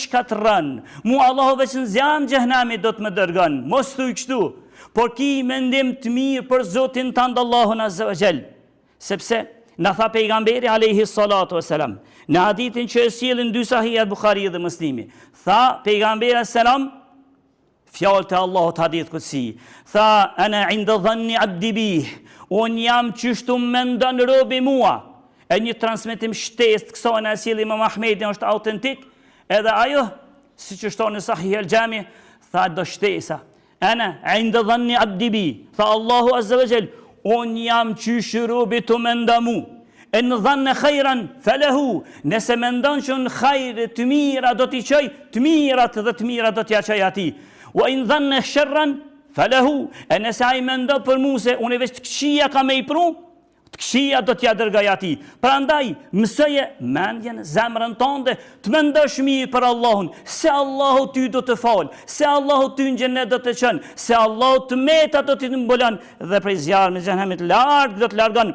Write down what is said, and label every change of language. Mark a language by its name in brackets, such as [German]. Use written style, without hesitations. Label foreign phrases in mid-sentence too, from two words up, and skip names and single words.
[Albanian] shkatran, mu Allahu veç në zjanë gjëhnami do të më dërgan, mos thuj kështu, por ki mendim të mirë për Zotin tëndë Allahun [Arabic] Azza wa Jall, [Albanian] sepse në tha pejgamberi [Arabic] alayhi salatu wasalam, [Albanian] në hadithin që e sjellin dy sahihut Bukhari dhe Muslimi, tha pejgamberi selam, fjalë të Allahut [Arabic] hadith kutsi, [Albanian] tha [Arabic] ana inda dhanni abdi bih, [Albanian] unë jam qështu mendon robi mua. E një transmetim shtesë të kësaj në sjell Imam Ahmedi është autentik, edhe ajo, siç është në Sahih al-Jami, tha do shtesa. [Arabic] Ana inda dhanni abdi bi, [Albanian] tha Allahu [Arabic] Azza wa Jall, [Albanian] unë jam qysh robi të mendon mu. [Arabic] En dhanna khairan falahu, [Albanian] nëse mendon që në khajr të mira do t'i çoj, të mirat dhe të mira do t'ia çoj atij. [Arabic] Wa in dhanna sharran falahu, [Albanian] e nëse ai mendon për mua se unë veç të këqija kam me i pru, të këqija do t'ja dërgoj atij. Prandaj mësoje mendjen, zemrën tënde, të mendosh mirë për Allahun, se Allahu ty do të fal, se Allahu ty në xhenet do të çon, se Allahu të meta do t'i mbulon dhe prej zjarrit të xhenemit larg do të largon.